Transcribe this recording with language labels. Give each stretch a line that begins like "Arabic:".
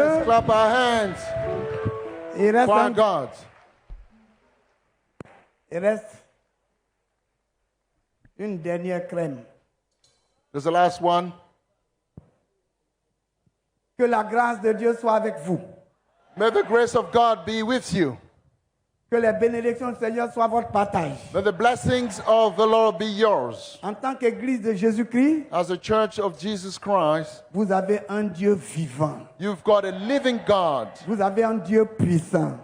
English: Let's clap our hands
French: Il reste,
English: for our God.
French: il reste une dernière crème.
English: There's the last one.
French: Que la grâce de Dieu soit avec vous.
English: May the grace of God be with you.
French: Que les bénédictions du Seigneur soient votre partage.
English: May the blessings of the Lord be yours.
French: En tant qu'Église de Jésus-Christ,
English: As a church of Jesus Christ,
French: vous avez un Dieu vivant.
English: you've got a living God.
French: Vous avez un Dieu puissant.